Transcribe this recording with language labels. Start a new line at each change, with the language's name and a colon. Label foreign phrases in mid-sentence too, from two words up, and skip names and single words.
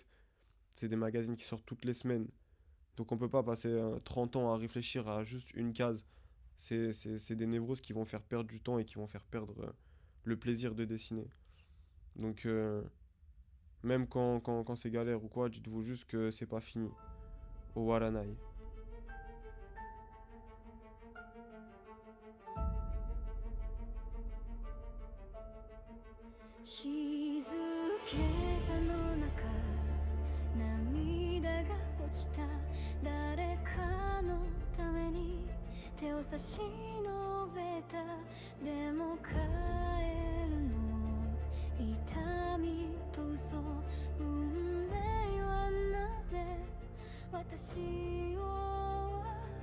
French: C'est des magazines qui sortent toutes les semaines. Donc on peut pas passer 30 ans à réfléchir à juste une case. C'est des névroses qui vont faire perdre du temps et qui vont faire perdre le plaisir de dessiner. Donc même quand c'est galère ou quoi, dites-vous juste que c'est pas fini.
Japanese: 終わらない. 静けさの中涙が落ちた誰かのために手を差し伸べたでも帰るの痛みと嘘運命はなぜ私を